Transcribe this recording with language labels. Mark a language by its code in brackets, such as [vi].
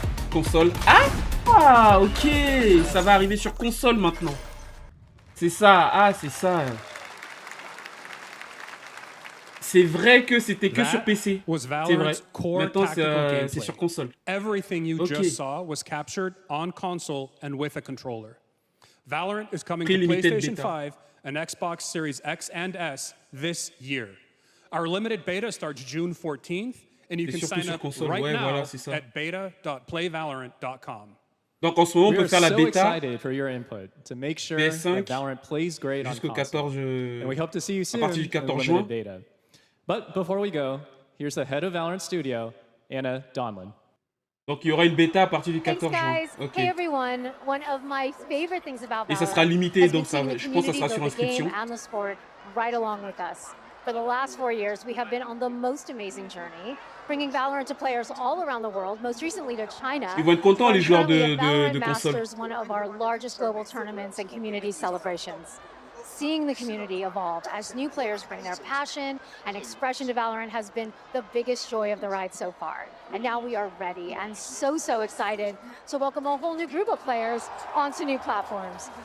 [fr] Console. Ah, ok. Ça va arriver sur console maintenant. C'est ça. Ah, c'est ça. C'est vrai que c'était que sur PC. C'est vrai. Maintenant, c'est sur console. [en] Everything you just saw was captured on console and with a controller. Valorant is coming to PlayStation 5 and Xbox Series X and S this year. Our limited beta starts June 14th, and you can sign up right now at beta.playvalorant.com. [fr] Donc en ce moment, on peut faire la bêta PS5 jusqu'au 14 à partir du 14 juin. [en] But before we go, here's the head of Valorant Studio, Anna Donlin. [fr] Donc il y aura une bêta à partir du 14 juin. Ok. [en] Hey everyone, one of my favorite things about [fr] Et ça sera limité, donc ça, je pense que ça sera sur inscription. [en] Right along with us. For the last 4 years, we have been on the most amazing journey, bringing Valorant to players all around the world, most recently to China. [fr] Ils vont être contents les joueurs de console. [en] One of our largest global tournaments and community celebrations. Seeing the community evolve as new players bring their passion and expression to Valorant has been the biggest joy of the ride so far. And now we are ready and so excited to welcome a whole new group of players onto new platforms.